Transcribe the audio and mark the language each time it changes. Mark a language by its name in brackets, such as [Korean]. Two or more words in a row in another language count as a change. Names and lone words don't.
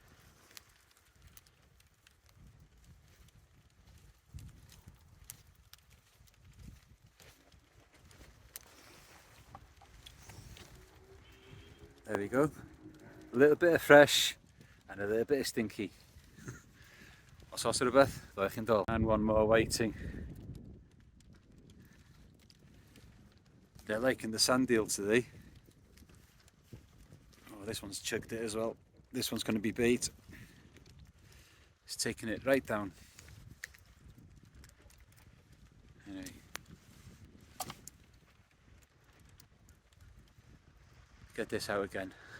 [English] There we go. A little bit of fresh and a little bit of stinky. [Welsh] Os oes rhywbeth, ddoi chi'n dol. [English] And one more waiting. They're liking the sand eel today. Oh, this one's chugged it as well. This one's going to be bait. It's taking it right down. Anyway. Get this out again.